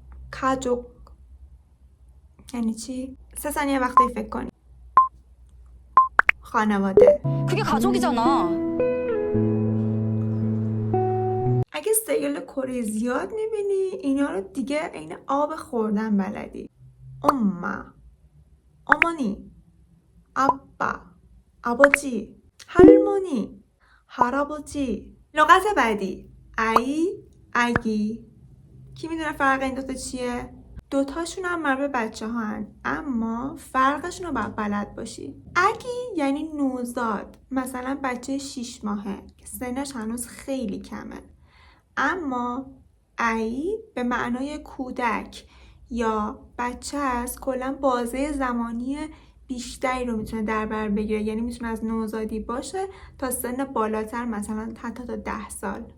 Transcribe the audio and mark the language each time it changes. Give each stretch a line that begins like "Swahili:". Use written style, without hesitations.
Persian: کاجوک یعنی چی؟ 3 ثانیه وقتی فکر کنی. خانواده.
Korean: 그게 가족이잖아.
Persian: اگه سریال کره زیاد میبینی اینا رو دیگه عین آب خوردن بلدی.
Korean: 어머니, 아빠, 아버지, 할머니, 할아버지.
Persian: لغت بعدی 아기. کی میدونه فرق این دوتا چیه؟ دوتاشون هم مربوط به بچه ها هن. اما فرقشون رو باید بلد باشی. اگی یعنی نوزاد، مثلا بچه 6 ماهه که سنش هنوز خیلی کمه. اما ای به معنای کودک یا بچه است، کلا بازه زمانی بیشتری رو میتونه در بر بگیره، یعنی میتونه از نوزادی باشه تا سن بالاتر، مثلا حتی تا 10 سال.